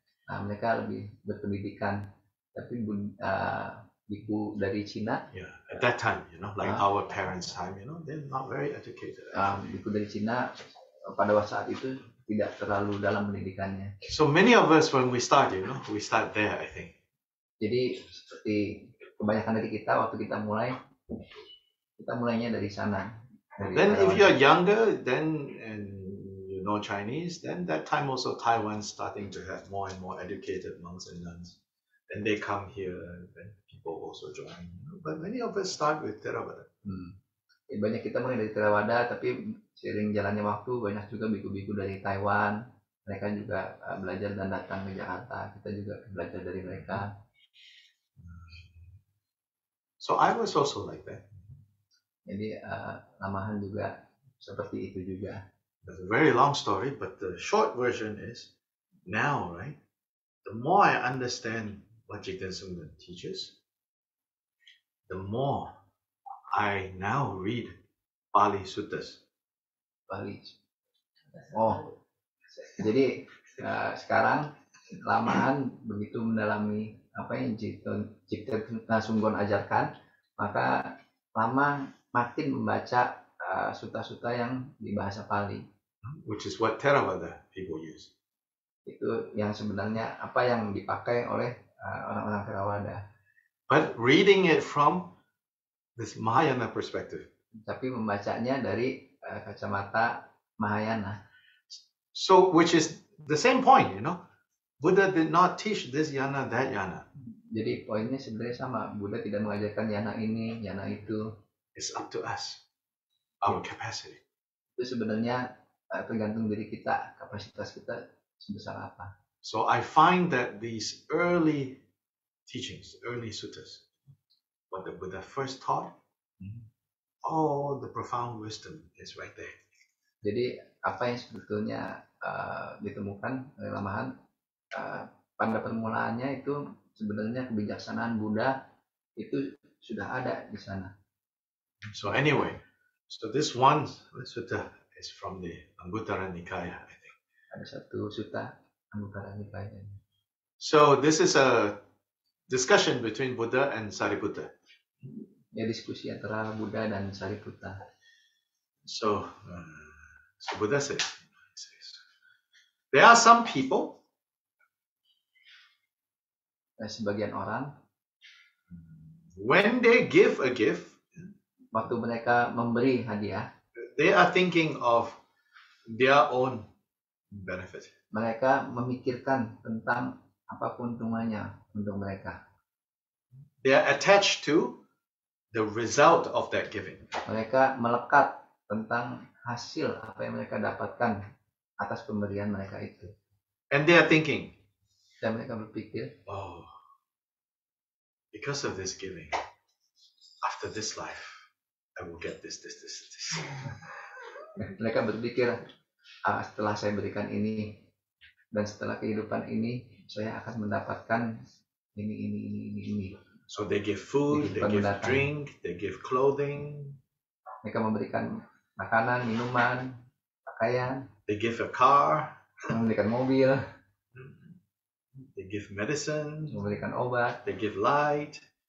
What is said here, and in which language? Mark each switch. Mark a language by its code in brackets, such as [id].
[id] Mereka lebih berpendidikan. Tapi biku dari Cina. [en] Yeah, at that time, like our parents' time, they're not very educated. [id] Biku dari Cina pada saat itu tidak terlalu dalam pendidikannya. [en] So many of us when we start, we start there, I think. [id] Jadi seperti kebanyakan dari kita waktu kita mulainya dari sana. [en] Then if you're younger, then and you know Chinese, then that time also Taiwan starting to have more and more educated monks and nuns. Then they come here, and then people also join. But many of us start with Theravada. [id] Banyak kita mulai dari Theravada, tapi seiring jalannya waktu banyak juga biku-biku dari Taiwan. Mereka juga belajar dan datang ke Jakarta. Kita juga belajar dari mereka. [en] So I was also like that. [id] Jadi lamahan juga seperti itu juga. [en] It's a very long story, but the short version is now, right? The more I understand what Jigten Sungden teaches, the more I now read Pali Suttas. Pali. [id] Jadi sekarang lamahan begitu mendalami apa yang Jigten Sungden ajarkan, maka lama makin membaca sutta-sutta yang di bahasa Pali. [en] Which is what Theravada people use. [id] Itu yang sebenarnya apa yang dipakai oleh orang-orang Theravada. [en] But reading it from this Mahayana perspective. [id] Tapi membacanya dari kacamata Mahayana. [en] So, which is the same point, Buddha did not teach this yana, that yana. [id] Jadi poinnya sebenarnya sama. Buddha tidak mengajarkan yana ini, yana itu. [en] It's up to us, our capacity. [id] Itu sebenarnya tergantung diri kita, kapasitas kita sebesar apa. [en] So I find that these early teachings, early suttas, what the Buddha first taught, all the profound wisdom is right there. [id] Jadi apa yang sebetulnya ditemukan oleh Lamahan pada permulaannya itu sebenarnya kebijaksanaan Buddha itu sudah ada di sana. [en] So anyway, so this one sutta is from the Anguttara Nikaya, I think. [id] Ada satu sutta Anguttara Nikaya. [en] So this is a discussion between Buddha and Sariputta. [id] Ya, diskusi antara Buddha dan Sariputta. [en] So Buddha says, there are some people, [id] sebagian orang, [en] when they give a gift, [id] waktu mereka memberi hadiah, [en] they are thinking of their own benefit. [id] Mereka memikirkan tentang apa keuntungannya untuk mereka. [en] They are attached to the result of that giving. [id] Mereka melekat tentang hasil apa yang mereka dapatkan atas pemberian mereka itu. [en] And they are thinking, [id] dan mereka berpikir, [en] oh, because of this giving, after this life, I will get this. [id] Mereka berpikir, setelah saya berikan ini, dan setelah kehidupan ini, saya akan mendapatkan ini. [en] So they give food, they give drink, they give clothing. [id] Mereka memberikan makanan, minuman, pakaian. [en] They give a car. [id] Memberikan mobil. [en] They give medicine. [id] Memberikan obat. [en] They give light.